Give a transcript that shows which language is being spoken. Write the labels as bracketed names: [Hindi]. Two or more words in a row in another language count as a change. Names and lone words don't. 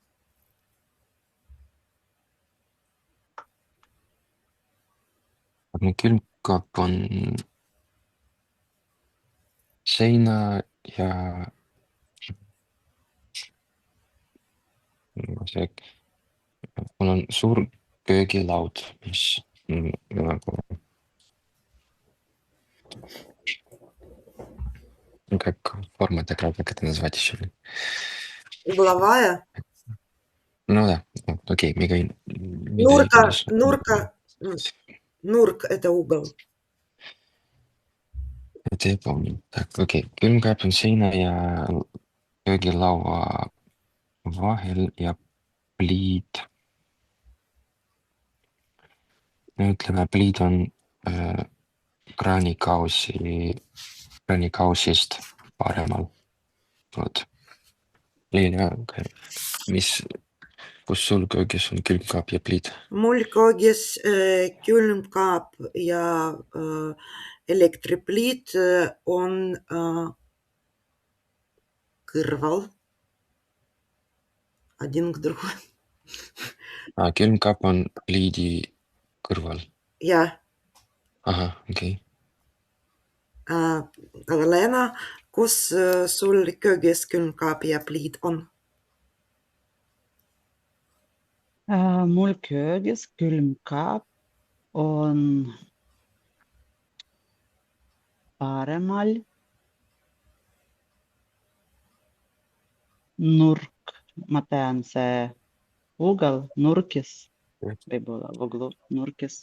[Estonian] Külmkapp on seina ja mul on suur köögilaud, mis nagu [Russian] как форма такая, как это назвать еще? Угловая? Ну да, окей, Нурк это угол. Это я помню. Так, [Estonian] okei. Külmkapp on seina ja köögilaua vahel ja pliit. Ütleme, pliit on kraanikausist paremal. [Russian] Vot. [Estonian] Liina, kus sul köögis on külmkapp ja pliit? Mul köögis külmkapp ja elektripliit on kõrval. [Russian] Один к другой. [Estonian] Külmkapp on pliidi kõrval? Jah. Ahah, okei. Lena, kus sul köögis külmkapp ja pliit on? Mul köögis külmkapp on paremal nurk, ma tean see ugel, nurkis, võib-olla nurkis.